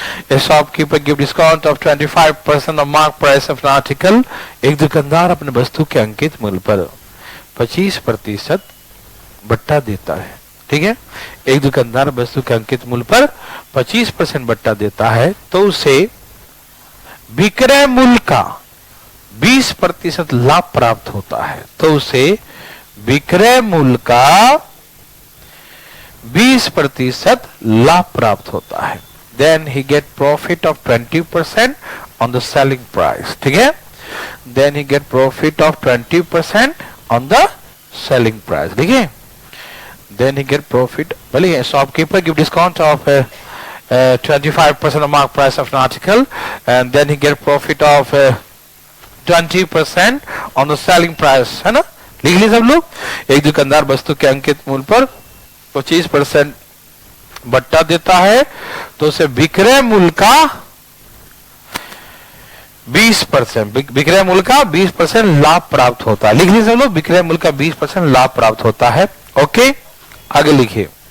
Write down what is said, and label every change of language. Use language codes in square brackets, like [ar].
[en] A shopkeeper give discount of 25% of mark price of an article. [hi] एक दुकानदार अपने वस्तु के अंकित मूल्य पर 25% बट्टा देता है। ठीक है, एक दुकानदार वस्तु के अंकित मूल्य पर 25% बट्टा देता है, तो उसे विक्रय मूल्य का 20% लाभ प्राप्त होता है। तो उसे विक्रय मूल्य का 20% लाभ प्राप्त होता है। [en] Then he get profit of 20% on the selling price. [hi] ठीक है, [en] then he get profit of 20% on the selling price. [hi] ठीक है, [en] then he get profit. [hi] भले [en] shopkeeper give discount of 25% of mark price of an article, and then he get profit of 20% on the selling price. [hi] है ना, लिख ली सब लोग। एक दुकानदार वस्तु के अंकित मूल्य पर 25% बट्टा देता है, तो उसे विक्रय मूल्य का 20% लाभ प्राप्त होता है। लिख लीजिए सब लोग, विक्रय मूल्य का 20% लाभ प्राप्त होता है। ओके, आगे लिखिए।